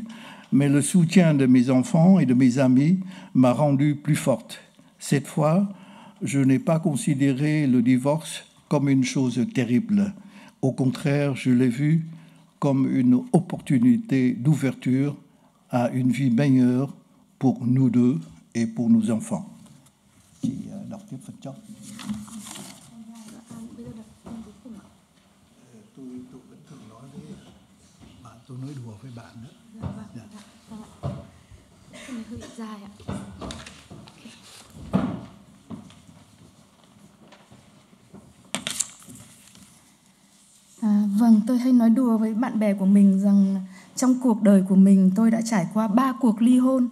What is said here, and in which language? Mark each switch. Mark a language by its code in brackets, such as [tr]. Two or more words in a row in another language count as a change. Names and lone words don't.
[fr] Mais le soutien de mes enfants et de mes amis m'a rendue plus forte. Cette fois, je n'ai pas considéré le divorce comme une chose terrible. Au contraire, je l'ai vu comme une opportunité d'ouverture à une vie meilleure pour nous deux et pour nos enfants. [vi] Chị đọc tiếp phần cho. Tôi vẫn thường nói với bạn, tôi nói đùa với bạn nữa. Cái này hơi dài ạ. Vâng, tôi hay nói đùa với bạn bè của mình rằng trong cuộc đời của mình tôi đã trải qua 3 cuộc ly hôn.